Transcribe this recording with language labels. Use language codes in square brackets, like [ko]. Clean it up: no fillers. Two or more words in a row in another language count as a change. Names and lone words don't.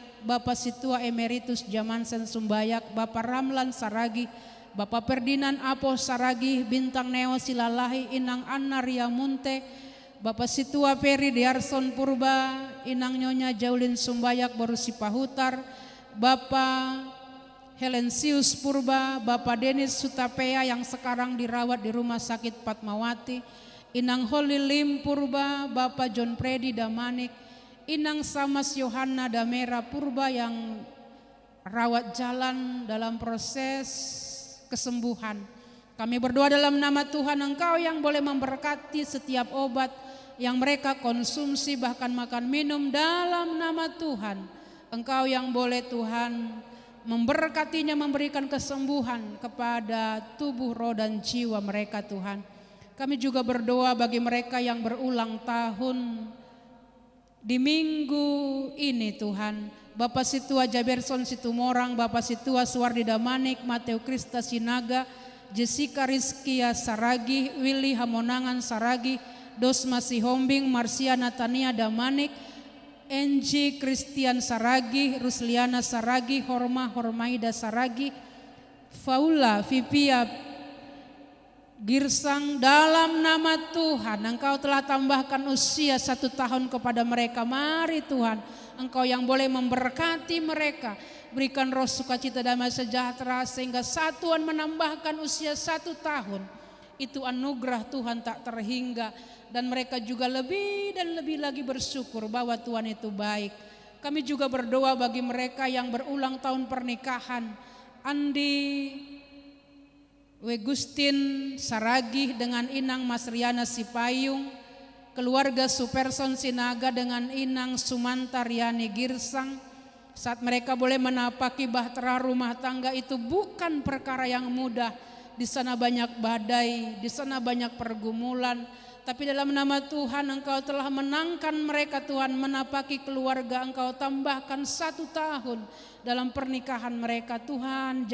[id] Bapak Situa Emeritus Jamansen Sumbayak, Bapak Ramlan Saragi, Bapak Ferdinand Apo Saragi, Bintang Neo Silalahi, Inang Anna Ria Munte, Bapak Situa Ferry Diarson Purba, Inang Nyonya Jaulin Sumbayak Borusi Pahutar, Bapak Helensius Purba, Bapak Denis Sutapea yang sekarang dirawat di Rumah Sakit Fatmawati, Inang Holy Lim Purba, Bapak John Predi Damanik, Inang Samas Yohana Damera Purba yang rawat jalan dalam proses kesembuhan. Kami berdoa dalam nama Tuhan, Engkau yang boleh memberkati setiap obat yang mereka konsumsi, bahkan makan minum dalam nama Tuhan. Engkau yang boleh Tuhan memberkatinya, memberikan kesembuhan kepada tubuh, roh dan jiwa mereka Tuhan. Kami juga berdoa bagi mereka yang berulang tahun di minggu ini Tuhan. Bapak Situa Jaberson Situmorang, Bapak Situa Suwardi Damanik, Mateo Krista Sinaga, Jessica Rizkia Saragi, Willy Hamonangan Saragi, Dosma Sihombing, Marsia Natania Damanik, Enji Christian Saragi, Rusliana Saragi, Hormaida Saragi, Faula Vipia Girsang. Dalam nama Tuhan, Engkau telah tambahkan usia 1 tahun kepada mereka. Mari Tuhan, Engkau yang boleh memberkati mereka, berikan roh sukacita damai sejahtera sehingga satuan menambahkan usia 1 tahun. Itu anugerah Tuhan tak terhingga, dan mereka juga lebih dan lebih lagi bersyukur bahwa Tuhan itu baik. Kami juga berdoa bagi mereka yang berulang tahun pernikahan. Andi Wegustin Saragi dengan Inang Masriana Sipayung, keluarga Superson Sinaga dengan Inang Sumanta Riani Girsang. Saat mereka boleh menapaki bahtera rumah tangga itu bukan perkara yang mudah. Di sana banyak badai, di sana banyak pergumulan. Tapi dalam nama Tuhan Engkau telah menangkan mereka Tuhan, menapaki keluarga. Engkau tambahkan 1 tahun dalam pernikahan mereka Tuhan.